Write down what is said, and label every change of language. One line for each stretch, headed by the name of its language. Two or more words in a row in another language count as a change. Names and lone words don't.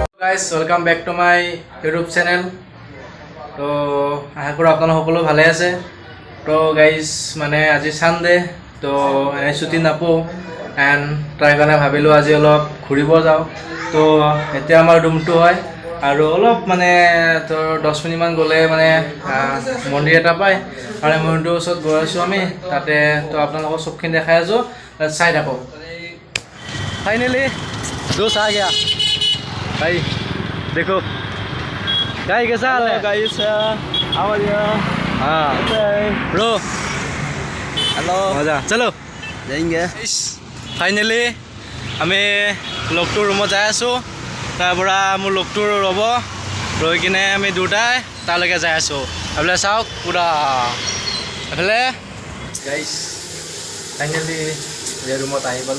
English: guys, welcome back to my YouTube channel.
Assamese: তো আশা কৰো আপোনালোক সকলো ভালে আছে। তো গাইজ মানে আজি সানডে, তো এনে ছুটি নাপাওঁ এণ্ড তাৰ কাৰণে ভাবিলোঁ আজি অলপ ঘূৰিব যাওঁ। তো এতিয়া আমাৰ ৰুমটো হয় আৰু অলপ মানে তো 10 মিনিটমান গ'লে মানে মন্দিৰ এটা পায় আৰু মন্দিৰৰ ওচৰত গৈ আছোঁ আমি তাতে। তো আপোনালোকক চবখিনি দেখাই আছোঁ, চাই থাকক।
Hindi: ফাইনেলি दोस्त आ गया भाई, देखो गाइस कैसा हाल है
English: guys, how are you?
Hindi: हाँ
English: Okay. ब्रो Hello.
Hindi: मजा चलो जाएंगे.
Assamese: ফাইনেলি আমি লগটোৰ ৰুমত যাই আছোঁ। তাৰ পৰা মোৰ লগটোৰ ৰ'ব, ৰৈ কিনে আমি দুটাই তালৈকে যাই আছোঁ। এইফালে চাওক পুৰা এইফালে গাইছ ফাইনেলি ৰুমত আহি পালোঁ।